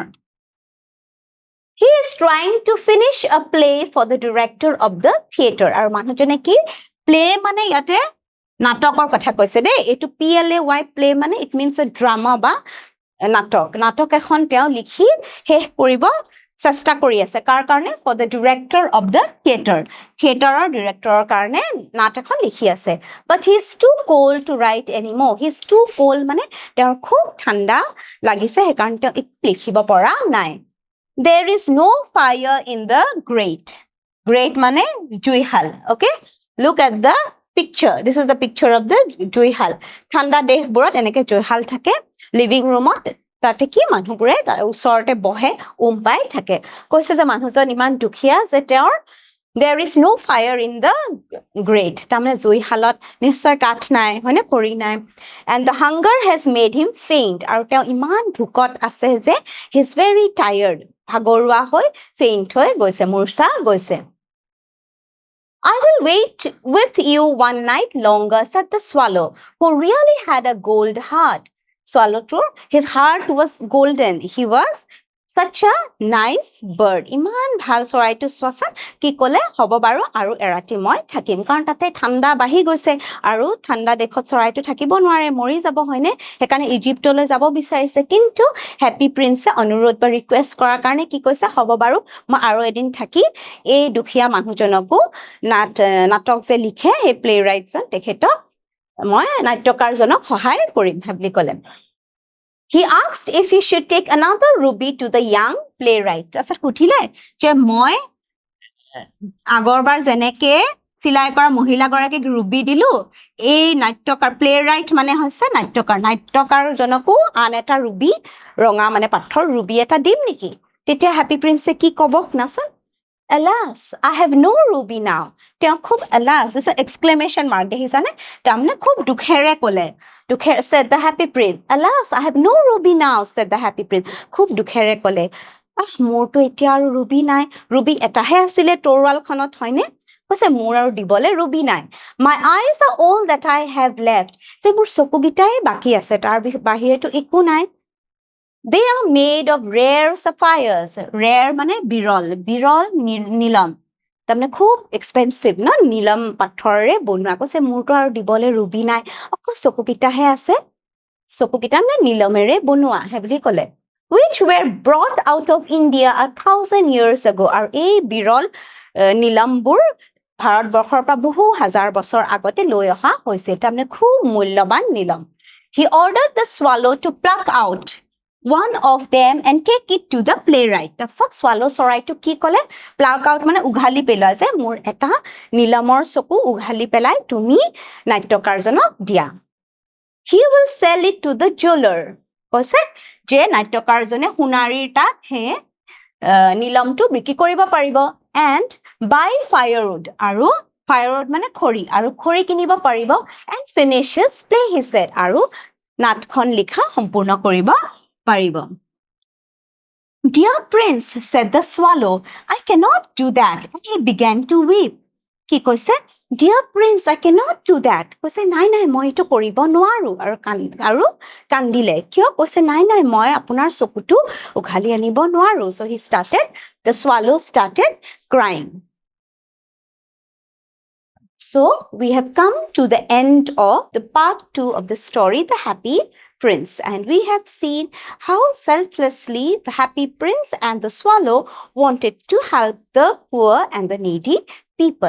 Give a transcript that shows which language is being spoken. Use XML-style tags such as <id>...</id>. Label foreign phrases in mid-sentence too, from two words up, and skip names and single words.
<en>He is trying to finish a play for the director of the theater.</en> <as>আৰু মানুহজনে কি? play মানে ইয়াতে নাটকৰ কথা কৈছে দেই. এইটো PLAY play মানে</as> <en>it means a drama</en> <as>বা নাটক এখন তেওঁ লিখি শেষ কৰিব চেষ্টা কৰি আছে কাৰ কাৰণে</as> <en>for the director of the theater</en> <as>ডিৰেক্টৰৰ কাৰণে নাট এখন লিখি আছে</as> <en>but he is too cold to write anymore he is too cold</en> <as>মানে তেওঁৰ খুব ঠাণ্ডা লাগিছে সেইকাৰণে তেওঁ লিখিব পৰা নাই</as> <en>there is no fire in the grate</en> <as>মানে জুইশাল</as> <en>okay look at the picture this is the picture of the</en> <as>জুইশাল ঠাণ্ডা দেশবোৰত এনেকে জুইশাল থাকে</as> <en>living room</en> <as>তাতে কি মানুহবোৰে তাৰ ওচৰতে বহে পাই থাকে কৈছে যে মানুহজন ইমান দুখীয়া যে তেওঁৰ</as> <en>there is no fire in the grate</en> <as>তাৰমানে জুইশালত নিশ্চয় কাঠ নাই হয়নে খৰি নাই</as> <en>and the hunger has made him faint</en> <as>আৰু তেওঁ ইমান ভোকত আছে যে</as> <en>he is very tired</en> <as>ভাগৰুৱা হৈ faint হৈ গৈছে মূৰ্ছা গৈছে</as> <en>I will wait with you one night longer, said the swallow, who really had a gold heart. Swallow tour, his heart was golden. He was such a nice bird.</en> <as>ইমান ভাল চৰাইটো চোৱাচোন কি ক'লে হ'ব বাৰু আৰু এৰাতি মই থাকিম কাৰণ তাতে ঠাণ্ডা বাঢ়ি গৈছে আৰু ঠাণ্ডা দেশত চৰাইটো থাকিব নোৱাৰে মৰি যাব হয়নে সেইকাৰণে ইজিপ্তলৈ যাব বিচাৰিছে কিন্তু হেপী প্ৰিন্সে অনুৰোধ বা ৰিকুৱেষ্ট কৰাৰ কাৰণে কি কৈছে হ'ব বাৰু মই আৰু এদিন থাকি এই দুখীয়া মানুহজনকো নাটক যে লিখে সেই প্লে ৰাইটজন তেখেতক মই নাট্যকাৰজনক সহায় কৰিম বুলি ক'লে</as> <en>He asked if he should take another ruby to the young playwright.</en> <as>তাৰপিছত সুধিলে যে মই আগৰবাৰ যেনেকে চিলাই কৰা মহিলাগৰাকীক ৰুবি দিলো এই নাট্যকাৰ প্লে ৰাইট মানে হৈছে নাট্যকাৰজনকো আন এটা ৰুবি ৰঙা মানে পাথৰ ৰুবি এটা দিম নেকি তেতিয়া হেপী প্ৰিন্সে কি ক'ব শুনাচোন</as> <en>Alas, I have no ruby now.</en> <as>তেওঁ খুব</as> <en>alas, it's an exclamation mark</en> <as>দেখিছানে তাৰমানে খুব দুখেৰে ক'লে</as> <en>said the happy prince. Alas, I have no ruby now, said the happy prince.</en> <as>খুব দুখেৰে ক'লে মোৰতো এতিয়া আৰু ৰুবি নাই ৰুবি এটাহে আছিলে তৰোৱালখনত হয়নে কৈছে মোৰ আৰু দিবলৈ ৰুবি নাই</as> <en>My eyes are all that I have left.</en> <as>যে মোৰ চকুকেইটাই বাকী আছে তাৰ বাহিৰেতো একো নাই</as> <en>They are made of rare sapphires.</en> <as>Rare মানে বিৰল নীলম তাৰমানে খুব এক্সপেঞ্চিভ ন নীলম পাথৰেৰে বনোৱা কৈছে মোৰতো আৰু দিবলৈ ৰুবি নাই অকল চকুকেইটাহে আছে চকুকেইটা মানে নীলমেৰে বনোৱা সেই বুলি ক'লে</as> <en>which were brought out of India 1,000 years ago</en> <as>আৰু এই বিৰল নীলমবোৰ ভাৰতবৰ্ষৰ পৰা বহু হাজাৰ বছৰ আগতে লৈ অহা হৈছিল তাৰমানে খুব মূল্যৱান নীলম</as> <en>He ordered the swallow to pluck out one of them and take it to the playwright.</en> <as>তাৰপিছত swallow চৰাইটো কি ক'লে</as> <en>pluck out</en> <as>মানে উঘালি পেলোৱা যে মোৰ এটা নীলমৰ চকু উঘালি পেলাই তুমি নাট্যকাৰজনক দিয়া</as> <en>He will sell it to the jeweler.</en> <as>কৈছে যে নাট্যকাৰজনে সোণাৰীৰ তাত হে নীলমটো বিক্ৰী কৰিব পাৰিব</as> <en>and buy firewood</en> <as>আৰু firewood মানে খৰি আৰু খৰি কিনিব পাৰিব</as> <en>and finish his play he said</en> <as>আৰু নাটখন লিখা সম্পূৰ্ণ কৰিব পাৰিব</as> <en>Dear prince said the swallow I cannot do that and he began to weep</en> <as>কি কৈছে</as> <en>Dear prince I cannot do that</en> <as>কৈছে নাই মই এটো কৰিব নোৱাৰো আৰু কান্দিলে কিয় কৈছে নাই মই আপোনাৰ চকুটো উঘালি আনিব নোৱাৰো</as> <en>so the swallow started crying So we have come to the end of the part 2 of the story, The Happy Prince. And we have seen how selflessly the happy prince and the swallow wanted to help the poor and the needy people.</en>